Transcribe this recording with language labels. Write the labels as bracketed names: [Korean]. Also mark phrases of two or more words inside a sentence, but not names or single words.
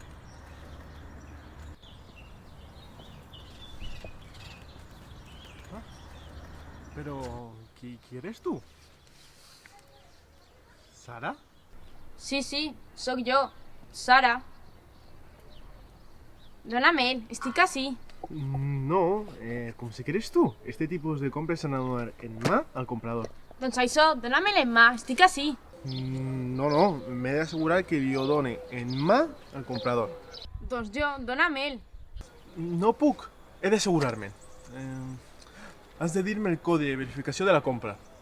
[Spanish] Pero, ¿qui eres tú? ¿Sara? [Catalan] Sí, sóc jo. Sara. Dóna'm, estic ací. [Spanish] No, como si quieres tú. Este tipo de compras se han de [Catalan] donar en mà [Spanish] al comprador. [Catalan] Doncs això, dóna-me en mà, estic ací. No, m'he d'assegurar que li ho done en mà al comprador. Doncs jo, dóna'm. No puc, he d'assegurar-me. Has de dir-me el codi de verificació de la compra.